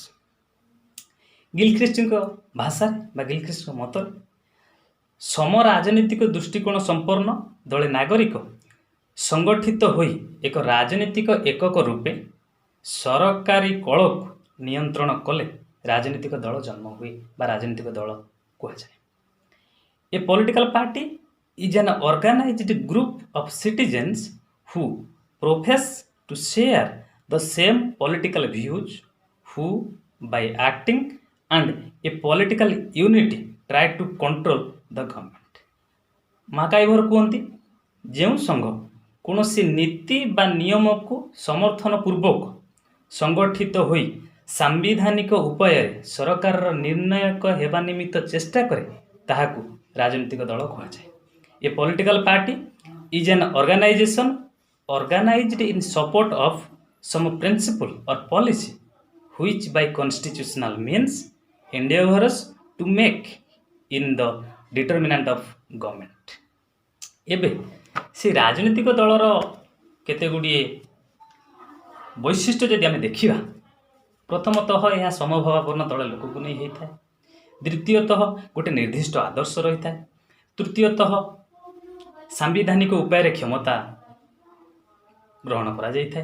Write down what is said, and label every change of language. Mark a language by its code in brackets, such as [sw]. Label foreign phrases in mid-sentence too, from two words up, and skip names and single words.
[or] ଗିଲଖ୍ରିଷ୍ଟଙ୍କ ଭାଷାରେ ବା ଗିଲଖ୍ରିଷ୍ଟଙ୍କ ମତରେ ସମ ରାଜନୈତିକ ଦୃଷ୍ଟିକୋଣ ସମ୍ପନ୍ନ ଦଳେ ନାଗରିକ ସଂଗଠିତ ହୋଇ ଏକ ରାଜନୈତିକ ଏକକ ରୂପେ ସରକାରୀ କଳକୁ ନିୟନ୍ତ୍ରଣ କଲେ ରାଜନୈତିକ ଦଳ ଜନ୍ମ ହୁଏ ବା ରାଜନୈତିକ ଦଳ କୁହାଯାଏ। [en] A political party is an organized group of citizens who profess to share the same political views, who by acting and a political unity try to control the government. [or] ମାକାଇଭର କୁହନ୍ତି ଯେଉଁ ସଂଘ କୌଣସି ନୀତି ବା ନିୟମକୁ ସମର୍ଥନ ପୂର୍ବକ ସଂଗଠିତ ହୋଇ ସାମ୍ବିଧାନିକ ଉପାୟରେ ସରକାରର ନିର୍ଣ୍ଣାୟକ ହେବା ନିମିତ୍ତ ଚେଷ୍ଟା କରେ ତାହାକୁ ରାଜନୈତିକ ଦଳ କୁହାଯାଏ। [en] A political party is an organization organized in support of some principle or policy which by constitutional means endeavors to make in the determinant of government. [or] ଏବେ ସେ ରାଜନୈତିକ ଦଳର କେତେ ଗୁଡ଼ିଏ ବୈଶିଷ୍ଟ୍ୟ ଯଦି ଆମେ ଦେଖିବା, ପ୍ରଥମତଃ ଏହା ସମଭାବାପନ୍ନ ଦଳ ଲୋକକୁ ନେଇ ହୋଇଥାଏ। ଦ୍ୱିତୀୟତଃ ଗୋଟେ ନିର୍ଦ୍ଦିଷ୍ଟ ଆଦର୍ଶ ରହିଥାଏ। ତୃତୀୟତଃ ସାମ୍ବିଧାନିକ ଉପାୟରେ କ୍ଷମତା ଗ୍ରହଣ କରାଯାଇଥାଏ।